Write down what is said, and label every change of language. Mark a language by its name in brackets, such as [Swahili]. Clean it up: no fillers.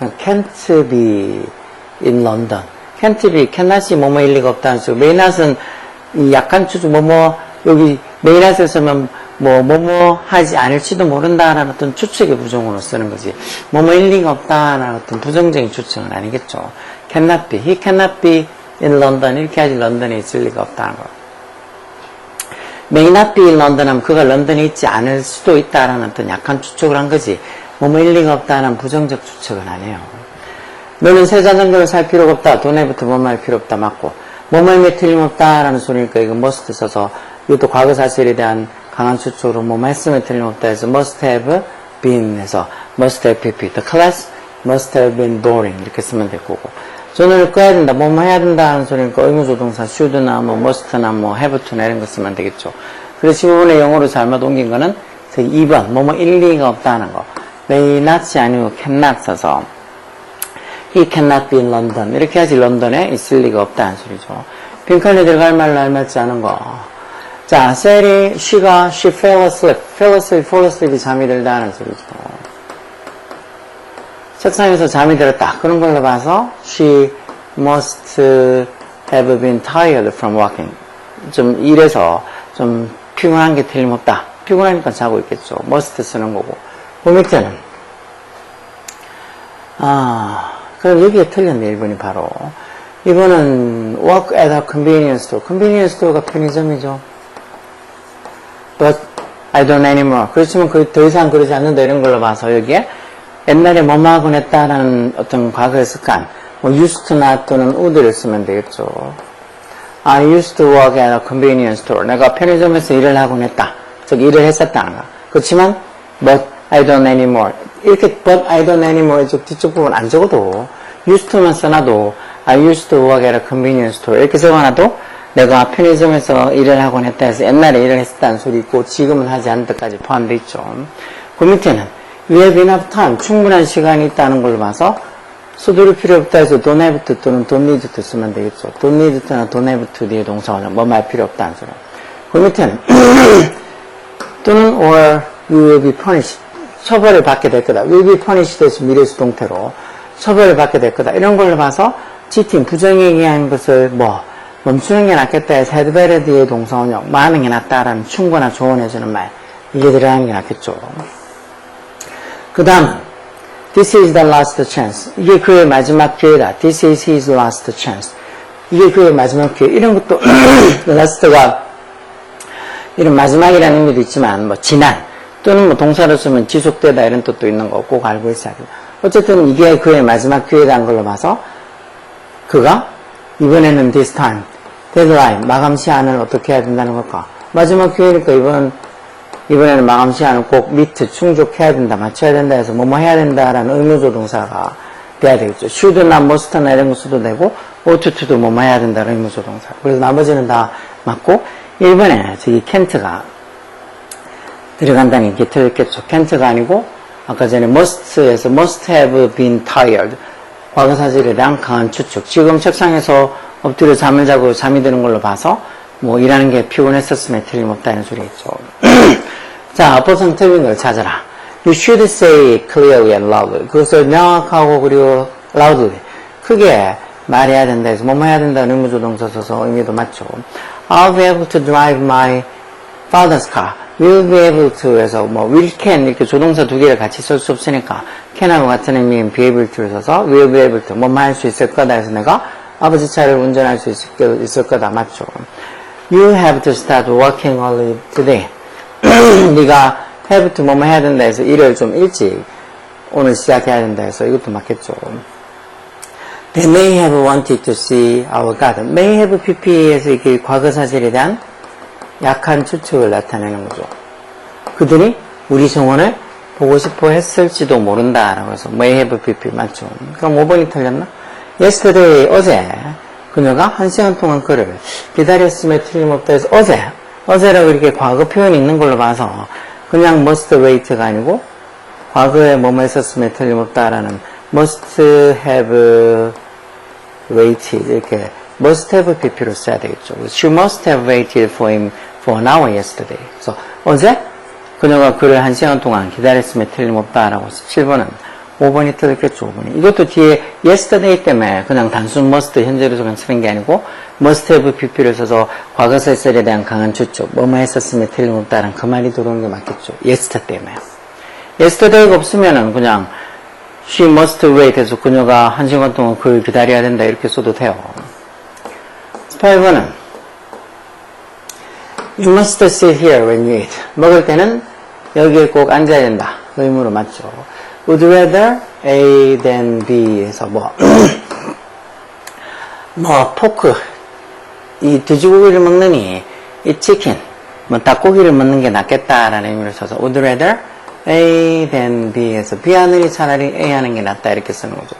[English] can't be in London. can't be, cannot [Korean] 이 뭐뭐일 리가 없다는 식으로 may not은 이 약한 추측 여기 may not을 쓰면 뭐뭐 하지 않을지도 모른다라는 어떤 추측의 부정으로 쓰는 거지. 뭐뭐일 리가 없다라는 어떤 부정적인 추측은 아니겠죠. [English] cannot be, he cannot be in London. [Korean] 이렇게 하지 런던에 있을 리가 없다는 거. [English] may not be in London [Korean] 하면 그가 런던에 있지 않을 수도 있다라는 어떤 약한 추측을 한 거지. 뭐뭐일 리가 없다는 부정적 추측은 아니에요. 너는 새 자전거를 살 필요가 없다. 돈에부터 뭐뭐 할 필요 없다. 맞고. 뭐뭐임에 틀림없다라는 소리니까 이거 must 써서 이것도 과거 사실에 대한 강한 추측으로 뭐뭐 했으면 틀림없다 해서 [English] must have been [Korean] 해서 must have pp. [English] The class must have been boring. [Korean] 이렇게 쓰면 될 거고. 전원을 꺼야 된다. 뭐뭐 해야 된다 하는 소리니까 의무조동사 should나 뭐 must나 뭐 have to나 이런 거 쓰면 되겠죠. 그래서 이 부분에 영어로 잘못 옮긴 거는 2번 뭐뭐 일리가 없다는 거. may not이 아니고 cannot 써서 [English] he cannot be in London. [Korean] 이렇게 하지 런던에 있을 리가 없다는 소리죠. 빈칸에 들어갈 말로 알맞지 않은 거. 자, 셀이 [English] she fell asleep. [Korean] fall asleep이 잠이 들다는 소리죠. 책상에서 잠이 들었다. 그런 걸로 봐서 [English] she must have been tired from walking. [Korean] 좀 일해서 좀 피곤한 게 틀림없다. 피곤하니까 자고 있겠죠. must 쓰는 거고. 그 밑에는 그럼 여기에 틀렸네. 1번이 바로. 이거는 [English] work at a convenience store. [Korean] convenience store가 편의점이죠. [English] But I don't anymore. [Korean] 그렇지만 더 이상 그러지 않는다. 이런 걸로 봐서 여기에 옛날에 뭐뭐 하곤 했다라는 어떤 과거의 습관, 뭐 used to not 또는 would를 쓰면 되겠죠. [English] I used to work at a convenience store. [Korean] 내가 편의점에서 일을 하곤 했다. 즉 일을 했었다는 거. 그렇지만 [English] but I don't anymore. [Korean] 이렇게 [English] but I don't anymore [Korean] 뒤쪽 부분 안 적어도 used to만 써놔도 [English] I used to work at a convenience store [Korean] 이렇게 적어놔도 내가 편의점에서 일을 하곤 했다 해서 옛날에 일을 했었다는 소리 있고 지금은 하지 않는 데까지 포함되어 있죠. 그 밑에는 [English] We have enough time. [Korean] 충분한 시간이 있다는 걸 봐서 서두를 필요 없다 해서 don't have to 또는 don't need to 쓰면 되겠죠. don't need to나 don't have to 뒤에 동사원은 뭐 말 필요 없다는 소리. 그 밑에는 또는 [English] or you will be punished. [Korean] 처벌을 받게 될 거다. will be punished 대신 미래 수동태로 처벌을 받게 될 거다. 이런 걸로 봐서 G팀 부정얘기하는 것을 멈추는 게 낫겠다 해서 had better 뒤에 동사원형 많은 게 낫다라는 충고나 조언해주는 말 이게 들어가는 게 낫겠죠. 그 다음 [English] This is the last chance. [Korean] 이게 그의 마지막 기회다. [English] This is his last chance. [Korean] 이게 그의 마지막 기회. 이런 것도 last가 이런 마지막이라는 의미도 있지만 지난 또는 동사로 쓰면 지속되다 이런 뜻도 있는 거 꼭 알고 있어야 돼요. 어쨌든 이게 그의 마지막 기회라는 걸로 봐서 그가 이번에는 this time, deadline, 마감 시한을 어떻게 해야 된다는 걸까? 마지막 기회니까 이번에는 마감 시한을 꼭 meet, 충족해야 된다, 맞춰야 된다 해서 뭐뭐 해야 된다라는 의무조동사가 돼야 되겠죠. should나 must나 이런 거 써도 되고 ought to도 뭐뭐 해야 된다는 의무조동사. 그래서 나머지는 다 맞고 1번에 저기 can't가 들어간다는 게 틀렸겠죠. can't가 아니고 아까 전에 must에서 [English] must have been tired. [Korean] 과거 사실에 대한 강한 추측. 지금 책상에서 엎드려 잠을 자고 잠이 드는 걸로 봐서 일하는 게 피곤했었으면 틀림없다는 소리겠죠. 자, 어법상 틀린 걸 찾아라. [English] You should say clearly and loudly. [Korean] 그것을 명확하고 그리고 loudly. 크게 말해야 된다 해서 뭐뭐 해야 된다는 의무조동사 써서 의미도 맞죠. [English] I'll be able to drive my father's car. [Korean] will be able to 해서 will can 이렇게 조동사 두 개를 같이 쓸 수 없으니까 can하고 같은 의미인 be able to를 써서 will be able to 뭐뭐 할 수 있을 거다 해서 내가 아버지 차를 운전할 수 있을 거다 맞죠. [English] You have to start working early today. [Korean] 네가 have to 뭐뭐 해야 된다 해서 일을 좀 일찍 오늘 시작해야 된다 해서 이것도 맞겠죠. [English] They may have wanted to see our garden. [Korean] may have pp에서 이게 과거 사실에 대한 약한 추측을 나타내는 거죠. 그들이 우리 정원을 보고 싶어 했을지도 모른다라고 해서 may have pp 맞죠? 그럼 5번이 틀렸나? yesterday 어제 그녀가 1시간 동안 그를 기다렸음에 틀림없다 해서 어제라고 이렇게 과거 표현이 있는 걸로 봐서 그냥 must wait가 아니고 과거에 뭐뭐 했었음에 틀림없다라는 must have waited 이렇게 must have pp로 써야 되겠죠. [English] She must have waited for him for an hour yesterday. [Korean] 그래서 어제 그녀가 그를 1시간 동안 기다렸음에 틀림없다라고 해서 7번은 5번이 틀렸겠죠. 5번이. 이것도 뒤에 yesterday 때문에 그냥 단순 must 현재로서 그냥 쓰는 게 아니고 must have pp를 써서 과거 쓸쓸에 대한 강한 추측 뭐뭐 했었음에 틀림없다라는 그 말이 들어오는 게 맞겠죠. yesterday 때문에. yesterday가 없으면은 그냥 [English] she must wait [Korean] 해서 그녀가 1시간 동안 그를 기다려야 된다 이렇게 써도 돼요. 8번은 [English] You must sit here when you eat. [Korean] 먹을 때는 여기에 꼭 앉아야 된다. 의무로 맞죠. Would rather A than B 해서 포크 이 돼지고기를 먹느니 이 치킨 닭고기를 먹는 게 낫겠다라는 의미를 써서 Would rather A than B 해서 B 하느니 차라리 A 하는 게 낫다 이렇게 쓰는 거죠.